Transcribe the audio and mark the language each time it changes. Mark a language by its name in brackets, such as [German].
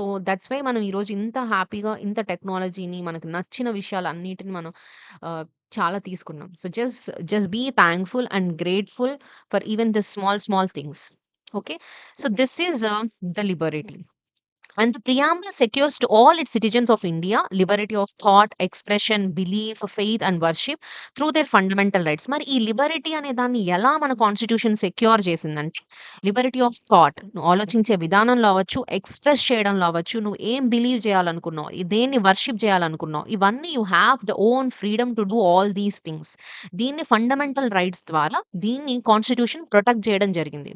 [English] that's why [Telugu] మనం ఈరోజు ఇంత హ్యాపీగా ఇంత టెక్నాలజీని మనకు నచ్చిన విషయాలన్నిటిని మనం ఆహ్, చాలా తీసుకున్నాం. [English] Just be thankful and grateful for even this small small things. Okay. This is the liberty. And the preamble secures to all its citizens of India liberty of thought, expression, belief, faith and worship through their fundamental rights. [Telugu] మరి ఈ Liberty అనే దాన్ని ఎలా మన constitution secure చేసిందంటే Liberty of thought, నువ్వు ఆలోచించే విధానంలో అవ్వచ్చు, ఎక్స్‌ప్రెస్ చేయడంలో అవ్వచ్చు, నువ్వు ఏం బిలీవ్ చేయాలనుకున్నావు, దేన్ని వర్షిప్ చేయాలనుకున్నావు, ఇవన్నీ [English] You have the own freedom to do all these things. [Telugu] దీన్ని ఫండమెంటల్ రైట్స్ ద్వారా దీన్ని కాన్స్టిట్యూషన్ ప్రొటెక్ట్ చేయడం జరిగింది.